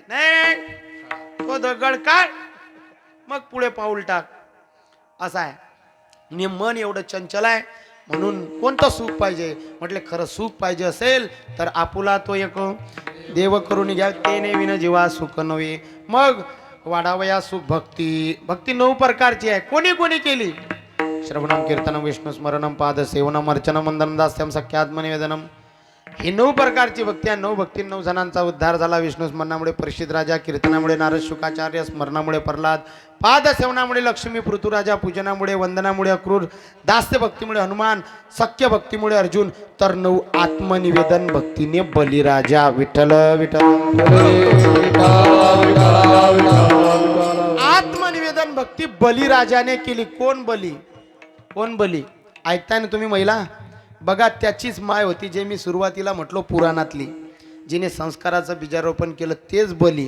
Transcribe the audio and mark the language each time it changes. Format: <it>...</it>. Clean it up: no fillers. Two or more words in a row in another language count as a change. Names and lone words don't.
<mr>नाही, तो दगड काढ, मग पुढे पाऊल टाक, असा आहे. आणि मन एवढं चंचल आहे. म्हणून कोणतं सुख पाहिजे? म्हटले खरं सुख पाहिजे असेल तर आपुला तो एक देव करून घ्या, ते ने विन जीवा सुख नव्हे. मग वाढावया सुख भक्ती. भक्ती 9 प्रकारची आहे. कोणी कोणी केली?</mr> <sa>श्रवणम कीर्तनम विष्णू स्मरणम पाद सेवनम अर्चनम वंदनम दास्यम सख्यात्म निवेदनम.</sa> <mr>ही 9 प्रकारची भक्ती आहे. 9 भक्ती 9 जणांचा उद्धार झाला. विष्णू स्मरणामुळे परिषद राजा, कीर्तनामुळे नारद शुकाचार्य, स्मरणामुळे प्रल्हाद, पाद सेवनामुळे लक्ष्मी, पृथुराजा, पूजनामुळे, वंदनामुळे अक्रूर, दास्य भक्तीमुळे हनुमान, सख्य भक्तीमुळे अर्जुन, तर 9 आत्मनिवेदन भक्तीने बलिराजा. विठ्ठल विठ्ठल. आत्मनिवेदन भक्ती बलिराजाने केली. कोण बली? कोण बली? ऐकताय ना तुम्ही महिला? बघा, त्याचीच माय होती जे मी सुरुवातीला म्हटलो पुराणातली, जिने संस्काराचं बीजारोपण केलं, तेच बली.</mr>